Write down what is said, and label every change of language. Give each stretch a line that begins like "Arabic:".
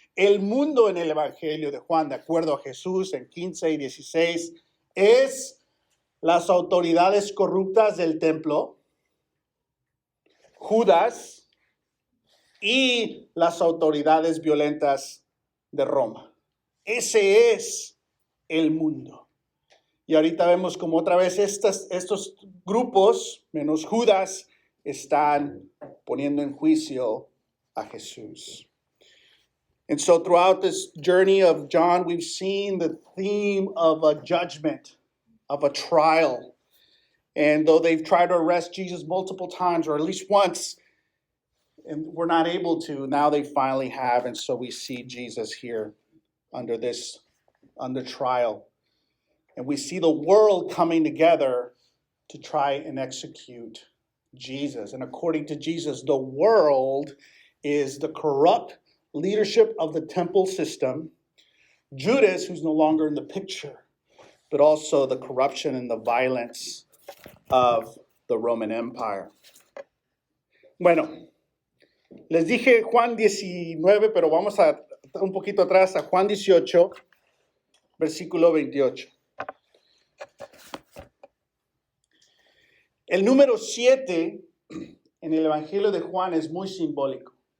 Spanish: El mundo en el Evangelio de Juan, de acuerdo a Jesús en 15 y 16, es las autoridades corruptas del templo, Judas y las autoridades violentas de Roma. Ese es el mundo. Y ahorita vemos como otra vez estos grupos, menos Judas, están poniendo en juicio a Jesús.
English: And so throughout this journey of John, we've seen the theme of a judgment, of a trial. And though they've tried to arrest Jesus multiple times, or at least once, and we're not able to, now they finally have. And so we see Jesus here under trial. And we see the world coming together to try and execute Jesus. And according to Jesus, the world is the corrupt leadership of the temple system, Judas, who's no longer in the picture, but also the corruption and the violence of the Roman Empire.
Spanish: Bueno, les dije Juan 19, pero vamos a un poquito atrás a Juan 18, versículo 28. El número 7 en el Evangelio de Juan es muy simbólico.